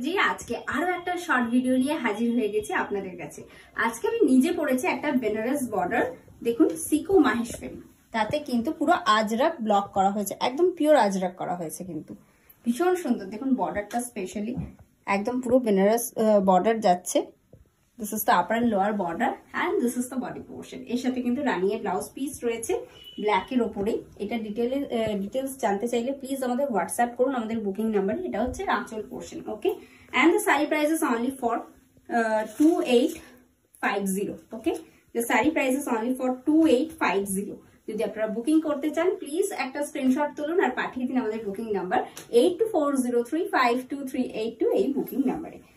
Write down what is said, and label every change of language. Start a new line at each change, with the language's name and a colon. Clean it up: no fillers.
Bangla: আজকে আরো একটা শর্ট ভিডিও নিয়ে হাজির হয়ে গেছি আপনাদের কাছে। আজকে আমি নিজে পড়েছি একটা বেনারস বর্ডার, দেখুন সিকো মাহেশ্বরী, তাতে কিন্তু পুরো আজরাক ব্লক করা হয়েছে, একদম পিওর আজরাক করা হয়েছে, কিন্তু ভীষণ সুন্দর। দেখুন বর্ডারটা স্পেশালি একদম পুরো বেনারস বর্ডার যাচ্ছে।
English: This is the upper and lower border and this is the body portion.
Bangla: এর সাথে কিন্তু রানিয়ে ব্লাউজ পিস রয়েছে ব্ল্যাক এর উপরে। এটা ডিটেলস জানতে চাইলে প্লিজ আমাদের হোয়াটসঅ্যাপ করুন আমাদের বুকিং নাম্বারে। এটা হচ্ছে আঁচল portion,
English: Okay. And the sari price is only for 2850, okay. The sari price is only for 2850।
Bangla: যদি আপনারা বুকিং করতে চান প্লিজ একটা স্ক্রিনশট তুলুন আর পাঠিয়ে দিন আমাদের বুকিং নাম্বার 8240352382 এই বুকিং নাম্বারে।